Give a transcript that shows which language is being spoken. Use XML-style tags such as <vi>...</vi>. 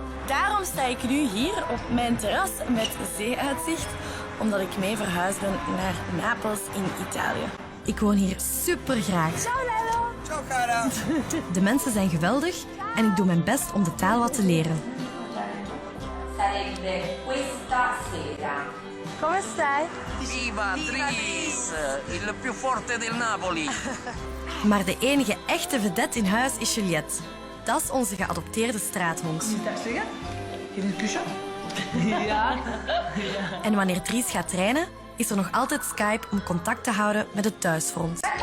<nl>Daarom sta ik nu hier op mijn terras met zeeuitzicht, omdat ik mee verhuisd ben naar Napels in Italië. Ik woon hier super graag.</nl> <it>Ciao Lello! Ciao cara!</it> <nl>De mensen zijn geweldig en ik doe mijn best om de taal wat te leren.</nl> <it>Sarebbe questa sera. Come stai? Viva Dries, il più forte del Napoli.</it> <nl>Maar de enige echte vedette in huis is Juliette. Dat is onze geadopteerde straathond. En wanneer Dries gaat trainen, is er nog altijd Skype om contact te houden met het thuisfront.</nl>